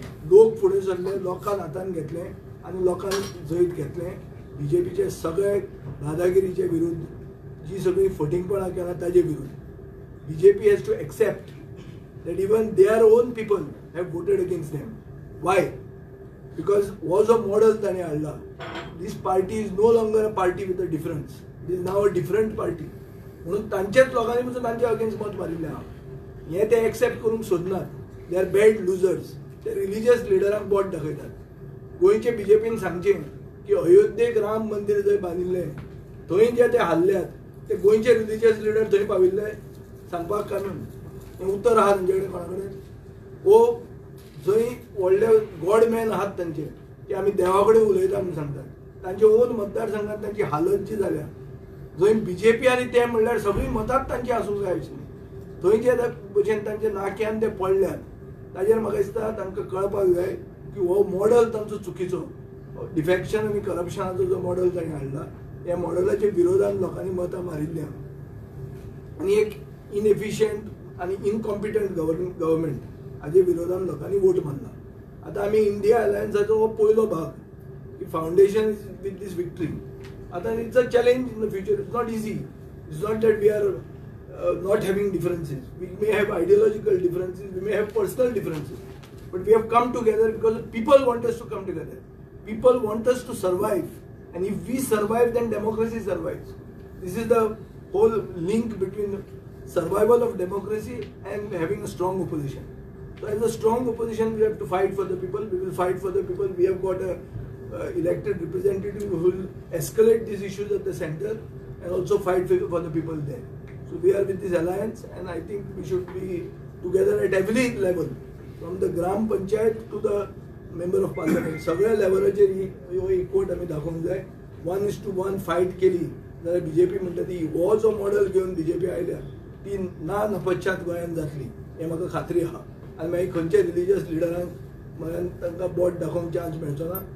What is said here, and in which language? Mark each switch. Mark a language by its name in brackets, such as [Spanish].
[Goan Konkani] लोक फुडें सरले, लोकांन हातान घेतलें आनी लोकांनी जैत घेतलें. बीजेपीचे सगळे दादागिरीचे विरुद्ध, जी सगळी फटींगपणां केला ताजे विरुद्ध. [English] BJP has to accept that even their own people have voted against them. Why? Because was a model [Goan Konkani] ताणे हाडला. [English] This party is no longer a party with a difference. It is now a different party. [Goan Konkani] म्हणून तांच्याच लोकांनी पसून तांच्या against मत मारिल्लें आहा. हें ते एक्सेप्ट करूंक सोदनात. [English] They are bad losers. [Goan Konkani] ते रिलिजियस लिडरांक बोट दाखयतात. गोंयचे बीजेपीन सांगचें की अयोध्येक राम मंदिर जंय बांदिल्लें थंय जे ते हाल्ल्यात ते गोंयचे रिलिजियस लिडर थंय पाविल्ले सांगपाक कानून. उत्तर आहात तांचे कडेन कोणा कडेन? वो जंय व्हडले गॉडमॅन आहात तांचे की आमी देवा कडेन उलयता म्हणून सांगतात. तांचे ओन मतदारसंघात तांची हालत जी जाल्या, जंय बीजेपी आनी ते म्हणल्यार सगळीं मतांच तांची आसूंक जाय आशिल्लीं, थंय जे भशेन तांचे नाक्यान ते पडल्यात, ताजेर म्हाका दिसता तांकां कळपाक जाय की हो मॉडल तांचो चुकीचो. डिफेक्शन आनी करप्शनाचो जो मॉडल ताणें हाडला, ह्या मॉडलाच्या विरोधान लोकांनी मतां मारिल्लीं आहा. आनी एक इनएफिशियंट आणि इनकॉम्पिटंट गव्हर्मेंट हाजे विरोधान लोकांनी वोट मारला. आतां आमी इंडिया अलायन्साचो हो पयलो भाग, [English] Foundation is with this victory. आतां it's a challenge in the future. It's not easy. It's not that we are not having differences. We may have ideological differences, we may have personal differences, but we have come together because people want us to come together. People want us to survive, and if we survive, then democracy survives. This is the whole link between survival of democracy and having a strong opposition. So as a strong opposition, we have to fight for the people. We will fight for the people. We have got a elected representative who will escalate these issues at the center and also fight for the people there. So we are with this alliance, and I think we should be together at every level, from the Gram Panchayat to the member of parliament. [Goan Konkani] सगळ्या लेवलाचेर ह्यो एकवट आमी दाखोवंक जाय. 1:1 fight केली जाल्यार BJP म्हणटा ती हो जो मॉडल घेवन बीजेपी आयल्या ती ना नपश्चात गोंयांत जातली, हें म्हाका खात्री आहा. आनी मागीर खंयच्या रिलिजियस लिडरांक म्हळ्यार तांकां बोट दाखोवंक चान्स मेळचो ना.